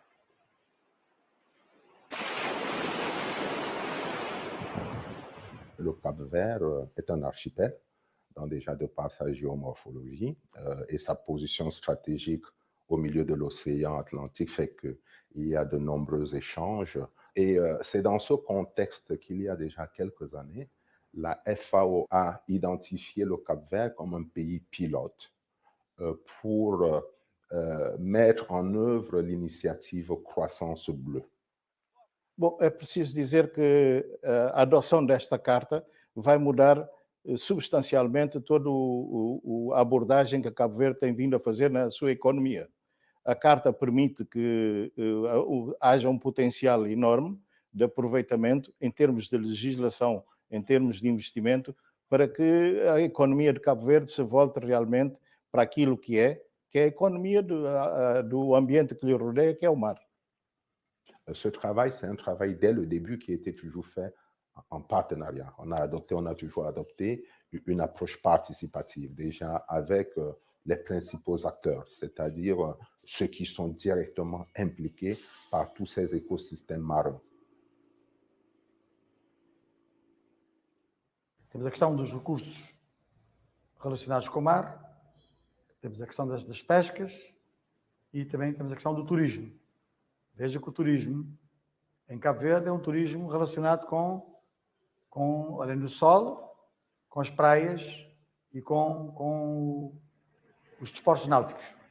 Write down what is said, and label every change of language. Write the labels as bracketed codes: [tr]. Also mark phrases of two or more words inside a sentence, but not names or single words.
[fr] Look, Cap-Vert est un archipel, donc déjà de par sa géomorphologie et sa position stratégique au milieu de l'océan Atlantique fait qu'il y a de nombreux échanges. Et c'est dans ce contexte qu'il y a déjà quelques années, la FAO a identifié le Cap-Vert comme un pays pilote pour mettre en œuvre l'initiative Croissance Bleue. [pt] Bom, é preciso dizer que a adoção desta carta vai mudar substancialmente toda a abordagem que Cabo Verde tem vindo a fazer na sua economia. A carta permite que haja um potencial enorme de aproveitamento em termos de legislação, em termos de investimento, para que a economia de Cabo Verde se volte realmente para aquilo que é a economia do ambiente que lhe rodeia, que é o mar. [fr] Ce travail, c'est un travail dès le début qui était toujours fait en partenariat. On a toujours adopté une approche participative, déjà avec les principaux acteurs, c'est-à-dire ceux qui sont directement impliqués par tous ces écosystèmes marins. [pt] Temos a questão dos recursos relacionados com o mar, temos a questão das pescas e também temos a questão do turismo. Veja que o turismo em Cabo Verde é um turismo relacionado com além do sol, com as praias e com os desportos náuticos.